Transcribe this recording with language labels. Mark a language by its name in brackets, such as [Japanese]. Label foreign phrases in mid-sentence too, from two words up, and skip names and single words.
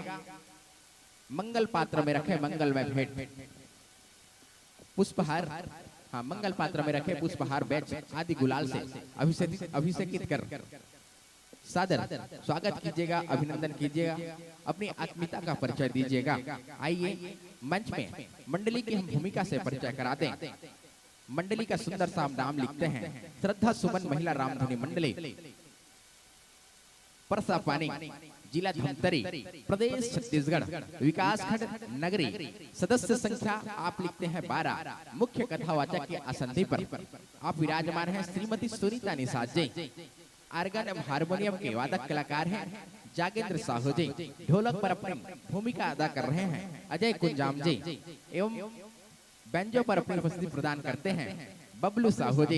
[Hindi] मंगल पात्र में रखे मंगलमय भेंट पुष्पहार, हाँ मंगल पात्र में रखे पुष्पहार बैच आदि गुलाल से अभिषेकित कर सादर स्वागत कीजिएगा, अभिनंदन कीजिएगा, अपनी आत्मीयता का परिचय दीजिएगा। आइए मंच में मंडली की हम भूमिका से परिचय करा दें। मंडली का सुंदर सा नाम लिखते हैं श्रद्धा सुमन महिला रामधुनी मंडली परसा पानी, जिला धमतरी, प्रदेश छत्तीसगढ़, विकास खंड नगरी। सदस्य संख्या आप लिखते हैं 12। मुख्य कथावाचक के आसंदी पर आप विराजमान हैं श्रीमती सुनीता निषाद जी। आर्गन एवं हारमोनियम के वादक कलाकार हैं जागेंद्र साहू जी। ढोलक पर अपनी भूमिका अदा कर रहे हैं अजय कुंजाम जी एवं बैंजो पर अपनी उपस्थिति प्रदान करते हैं बबलू साहू जी।